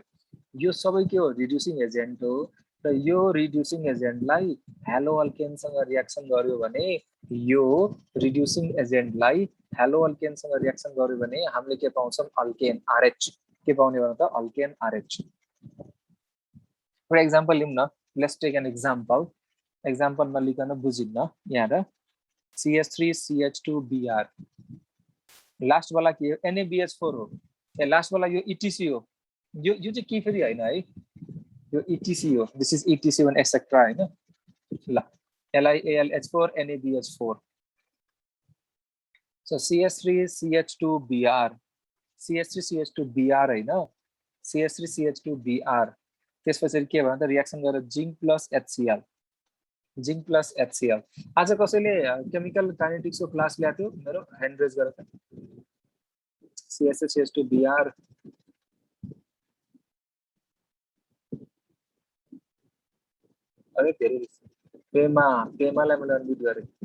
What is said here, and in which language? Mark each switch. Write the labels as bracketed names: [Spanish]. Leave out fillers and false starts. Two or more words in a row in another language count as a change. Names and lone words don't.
[Nepali] यो सबै के हो [English] reducing agent [Nepali] हो र यो रिड्युसिङ एजेन्टलाई हेलो अल्केनसँग रिएक्सन गर्यो भने यो रिड्युसिङ एजेन्टलाई हेलो अल्केनसँग रिएक्सन गर्यो भने हामीले के पाउँछौँ अल्केन RH के पाउने भने त अल्केन RH। [English] for example [Nepali] लिउँ न, [English] let's take an example. [Nepali] एक्जाम्पल नलिकन बुझिन्न यहाँ र CH3CH2Br लास्ट वाला के हो NaBH4 हो। ए लास्ट वाला यो ETC हो। यो चाहिँ के फेरि हैन है, यो ETC हो। [English] this is ETC one et cetera [Nepali] हैन ल [English] LiAlH4 NaBH4। [Nepali] सो CH3CH2Br CH3CH2Br हैन CH3CH2Br त्यसपछि के भन्छ त रिएक्सन गरेर [English] zinc plus HCl zinc plus HCl. [Nepali] आज कसैले [English] chemical kinetics [Nepali] को क्लास ल्याएको थियो मेरो [English] hand raise [Nepali] गरेर CH3CH2Br अरे धेरै प्रेमालाई मैले अनम्युट गरे।